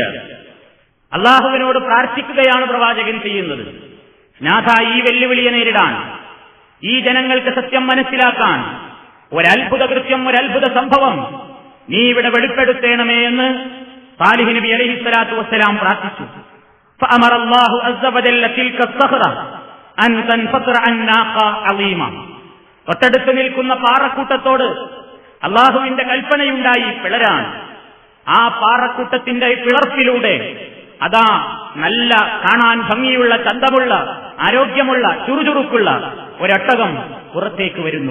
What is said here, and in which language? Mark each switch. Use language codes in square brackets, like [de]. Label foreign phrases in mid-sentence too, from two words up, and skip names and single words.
[ml] അല്ലാഹുവിനോട് പ്രാർത്ഥിക്കുകയാണ് പ്രവാചകൻ ചെയ്യുന്നത്. നാഥാ ഈ വെല്ലുവിളിയെ നേരിടാൻ, ഈ ജനങ്ങൾക്ക് സത്യം മനസ്സിലാക്കാൻ ഒരത്ഭുത കൃത്യം, ഒരത്ഭുത സംഭവം നീ ഇവിടെ വെളിപ്പെടുത്തേണമേ എന്ന് സാലിഹ് നബി [ar] عليه الصلاة والسلام [ml] പ്രാർത്ഥിച്ചു. [ar] فأمر الله عز وجل تلك الصخرة أن تنفطر عن ناقة عظيمة. [ml] തൊട്ടടുത്ത് നിൽക്കുന്ന പാറക്കൂട്ടത്തോട് അല്ലാഹുവിന്റെ കൽപ്പനയുണ്ടായി പിളരാൻ. ആ പാറക്കൂട്ടത്തിന്റെ പിളർപ്പിലൂടെ അതാ നല്ല കാണാൻ ഭംഗിയുള്ള, ചന്തമുള്ള, ആരോഗ്യമുള്ള, ചുറുചുറുക്കുള്ള ഒരൊട്ടകം പുറത്തേക്ക് വരുന്നു.